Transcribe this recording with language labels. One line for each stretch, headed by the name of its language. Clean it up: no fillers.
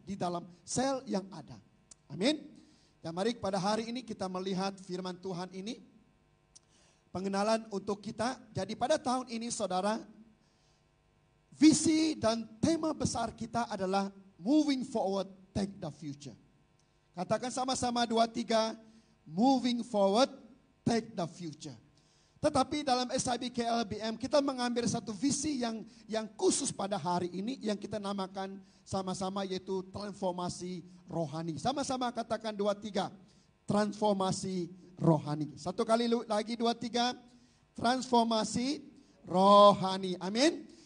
Indonesian: Di dalam sel yang ada. Amin. Dan mari pada hari ini kita melihat firman Tuhan ini. Pengenalan untuk kita. Jadi pada tahun ini saudara, visi dan tema besar kita adalah
English: moving forward, take the future.
Indonesian: Katakan sama-sama 2, 3.
English: Moving forward, take the future.
Indonesian: Tetapi dalam SABK LBM kita mengambil satu visi yang khusus pada hari ini yang kita namakan sama-sama yaitu transformasi rohani. Sama-sama katakan 2, 3. Transformasi rohani. Satu kali lagi 2, 3. Transformasi rohani. Amin.